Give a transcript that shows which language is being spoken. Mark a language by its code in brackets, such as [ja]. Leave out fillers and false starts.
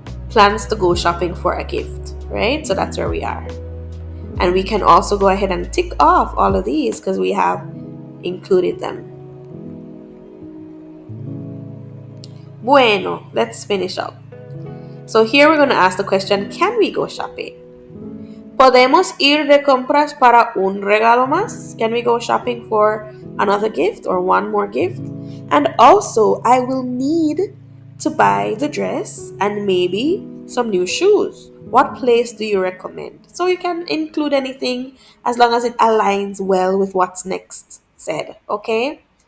[en] Plans to go shopping for a gift, right? So that's where we are. And we can also go ahead and tick off all of these because we have included them. Bueno, let's finish up. So here we're going to ask the question, can we go shopping? [es] ¿Podemos ir de compras para un regalo más? [en] Can we go shopping for another gift or one more gift? And also, I will need to buy the dress and maybe some new shoes. What place do you recommend? So you can include anything as long as it aligns well with what's next said, okay?